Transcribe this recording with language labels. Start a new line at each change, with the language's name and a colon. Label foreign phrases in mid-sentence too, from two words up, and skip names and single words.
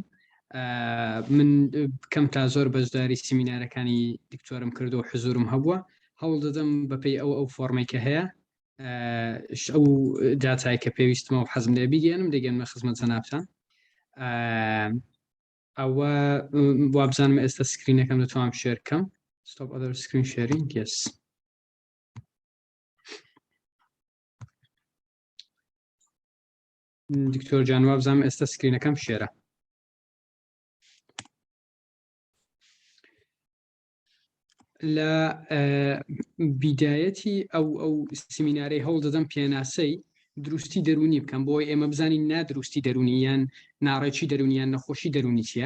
Central Kurdish: من کەم تا زۆر بەشداری سیمینارەکانی دکتۆرم کردو و حزورم هەبووە. هەوڵ دەدەم بەپێی ئەو فۆرمەی کە هەیە ئەو داتای کە پێویستمە و حەزم لێ بیگەێنم دەگەنمە خزمەت جەنابتان. ئەوە وابزانم ئێستا سکرینەکەم دەتوانم شێر بکەم.
English: Stop other screen sharing. Yes.
Central Kurdish: دکتۆر جان وابزانم ئێستا سکرینەکەم شێرە. لە بیدایەتی ئەو سیمینارەی هەوڵ دەدەم پێناسەی دروستی دەرونی بکەم بۆی ئێمە بزانین نادروستی دەرونیان ناڕێکی دەرونیان نەخۆشی دەرونی چیە.